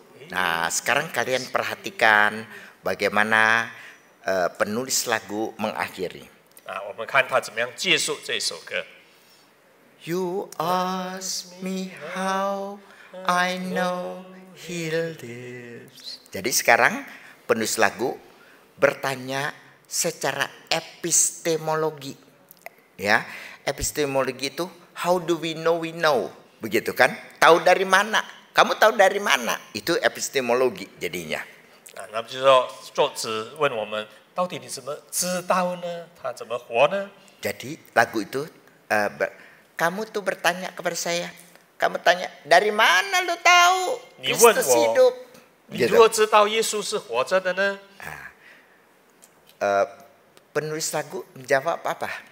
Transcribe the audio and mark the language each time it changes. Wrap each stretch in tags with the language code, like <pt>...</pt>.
<id>Nah, sekarang kalian perhatikan bagaimana penulis lagu mengakhiri.</id> <zh>我们看他怎么样结束这首歌。</zh> <en>You ask me how I know he lives.</en> <id>Jadi sekarang penulis lagu bertanya secara epistemologi. Ya, epistemologi itu</id> <en>how do we know we know,</en> <id>begitu kan? Tahu dari mana? Kamu tahu dari mana? Itu epistemologi jadinya.</id> <zh>那么就是说，作者问我们，到底你怎么知道呢？他怎么活呢？</zh> <id>Jadi lagu itu kamu tuh bertanya kepada saya. Kamu tanya dari mana lu tahu Kristus hidup?</id> <zh>你如何知道耶稣是活着的呢？</zh> <id>Penulis lagu menjawab apa?</id>